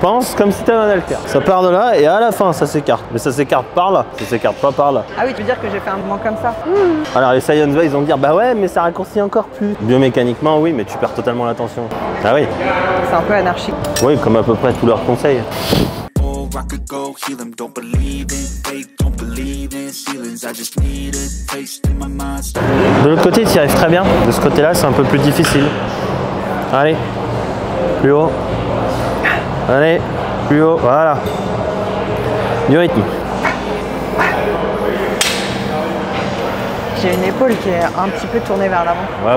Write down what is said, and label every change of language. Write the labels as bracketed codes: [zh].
[fr] Pense comme si t'avais un haltère. Ça part de là et à la fin, ça s'écarte. Mais ça s'écarte par là, ça s'écarte pas par là. Ah oui, tu veux dire que j'ai fait un mouvement comme ça? Alors les science ils vont me dire, bah ouais, mais ça raccourcit encore plus. Biomécaniquement, oui, mais tu perds totalement l'attention. Ah oui. C'est un peu anarchique. Oui, comme à peu près tous leurs conseils. [en] I could go heal them. Don't believe in fate, don't believe in ceilings. I just need a taste in my mind. [fr] De l'autre côté, tu y arrives très bien. De ce côté-là, c'est un peu plus difficile. Allez, plus haut. Allez, plus haut. Voilà. Du rythme. J'ai une épaule qui est un petit peu tournée vers l'avant par